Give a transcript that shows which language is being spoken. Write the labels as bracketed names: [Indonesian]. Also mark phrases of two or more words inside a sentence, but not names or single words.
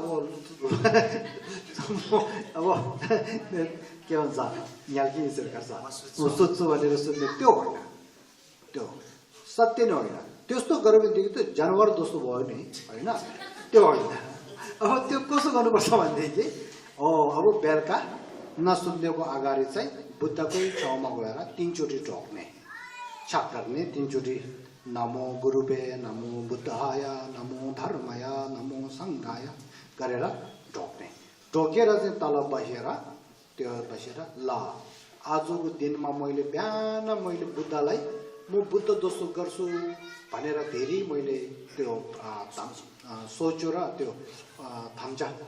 [Nepali] अब के भन्छ यहाँ के विचार गर्छ म सोध्छु भनेर सुन्ने त्यो होइन त्यो सत्य नै होइन त्यस्तो गऱ्यो भनेदेखि त जानवर जस्तो भयो नि होइन त्यो होइन अब त्यो कसो गर्नुपर्छ भनेदेखि अब बेलुका नसुन्नेको अगाडि चाहिँ बुद्धकै ठाउँमा गएर 3 चोटि ढोक्ने छाप गर्ने 3 चोटि [Sanskrit] नमो गुरुवे नमो बुद्धाय नमो धर्मय नमो सङ्घाय [Nepali] गरेर ढोक्ने ढोकेर चाहिँ तल बसेर त्यो बसेर ल आजको दिनमा मैले बिहान मैले बुद्धलाई म बुद्ध जस्तो गर्छु भनेर धेरै मैले त्यो सोच्यो र त्यो थाम्चा